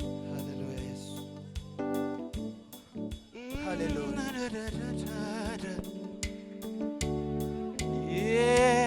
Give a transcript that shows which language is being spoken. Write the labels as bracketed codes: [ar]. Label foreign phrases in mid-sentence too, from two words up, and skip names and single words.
[en] Hallelujah, Yesu. Hallelujah. Mm, da, da, da, da, da. Yeah.